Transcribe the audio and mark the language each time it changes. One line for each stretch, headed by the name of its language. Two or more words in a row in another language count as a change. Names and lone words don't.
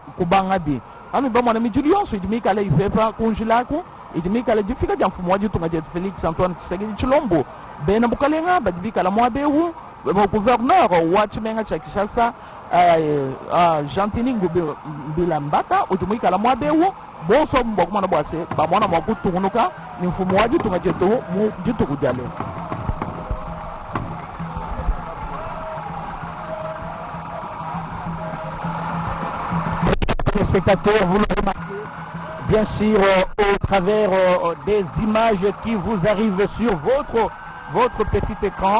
Luba-Lulua: kubanga bi ami bamwana mijili yonsu ijimikala ifepa kunjilaku ijimikala jifika ja mfumu waji tunga jet Felix Antoine Tshisekedi Tshilombo bena bukalenga bajibikala mwabehu gouverneur wa chimenga cha Kinshasa Gentini Ngubila Mbata ujumwikala mwabehu bonso mbokuma na bwase bamwana mwakutungunuka ni mfumu waji tunga jetu mu jitu kujale.
French: Les spectateurs, vous le remarquez bien sûr au travers des images qui vous arrivent sur votre petit écran.